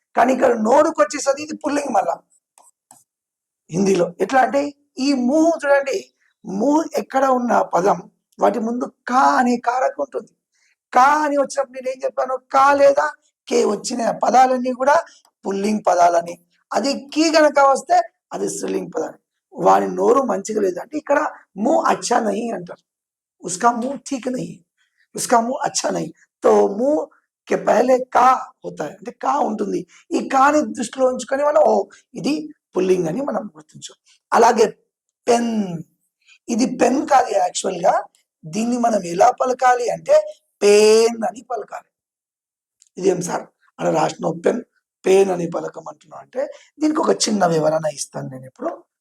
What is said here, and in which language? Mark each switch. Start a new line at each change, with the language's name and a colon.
Telugu: కానీ ఇక్కడ నోరుకు వచ్చేసరికి ఇది పుల్లింగ్. మళ్ళా హిందీలో ఎట్లా అంటే ఈ మూ చూడండి, మూ ఎక్కడ ఉన్న పదం వాటి ముందు కా అనే కారక ఉంటుంది. కా అని వచ్చినప్పుడు నేను ఏం చెప్పాను, కా లేదా కే వచ్చిన పదాలన్నీ కూడా పుల్లింగ్ పదాలని. అది కీ గనక వస్తే అది స్త్రీలింగ్ పదాలు. వాడి నోరు మంచిగా లేదంటే ఇక్కడ
Hindi: మూ అచ్చా నహీ
Telugu: అంటారు,
Hindi: ఉస్కా మూ ఠీక్ నహీ. उसका मुंह अच्छा नहीं, तो मुंह के पहले కా होता है
Telugu: అంటే కా ఉంటుంది. ఈ కాని దృష్టిలో ఉంచుకొని మనం ఓ ఇది పుల్లింగ్ అని మనం గుర్తించు. అలాగే పెన్, ఇది పెన్ కాదు యాక్చువల్ గా, దీన్ని మనం ఎలా పలకాలి అంటే పేన్ అని పలకాలి. ఇదేం సార్ అలా రాసిన పెన్ పేన్ అని పలకమంటున్నాం అంటే దీనికి ఒక చిన్న వివరణ ఇస్తాను నేను ఇప్పుడు.